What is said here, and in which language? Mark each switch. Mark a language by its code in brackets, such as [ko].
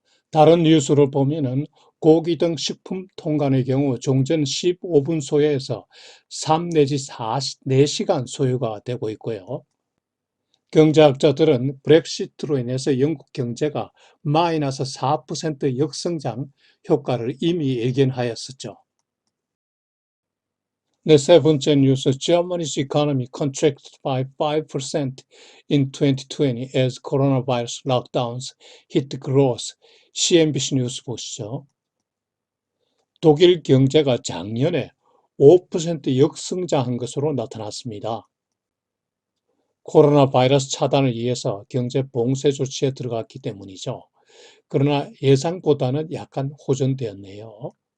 [ko] 다른 뉴스를 보면은 고기 등 식품 통관의 경우 종전 15분 소요에서 3 내지 4시간 소요가 되고 있고요. 경제학자들은 브렉시트로 인해서 영국 경제가 마이너스 4% 역성장 효과를 이미 예견하였었죠. 네, 세 번째 뉴스. [en] Germany's economy contracted by 5% in 2020 as coronavirus lockdowns hit growth. [ko] CNBC 뉴스 보시죠. 독일 경제가 작년에 5% 역성장한 것으로 나타났습니다. 코로나 바이러스 차단을 위해서 경제 봉쇄 조치에 들어갔기 때문이죠. 그러나 예상보다는 약간 호전되었네요.